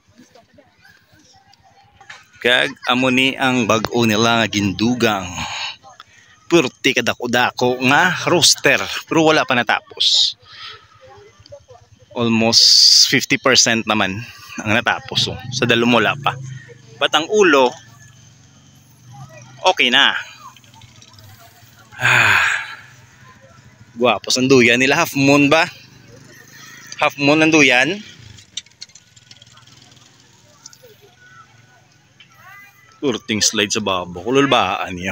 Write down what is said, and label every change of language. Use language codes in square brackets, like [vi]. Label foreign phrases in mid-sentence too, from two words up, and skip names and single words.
[hil] Kag amo ni ang bag-o nila nga gindugang. Purti kadako-dako nga roster. Pero wala pa natapos. Almost 50% naman ang natapos. Oh. Sa dalom wala pa. But ang ulo, okay na. Guwapos ang duyan nila. [en] Half moon [hil] ba? [en] Half moon [hil] ang duyan. Kurting slide sa babo. Kululbaan niya.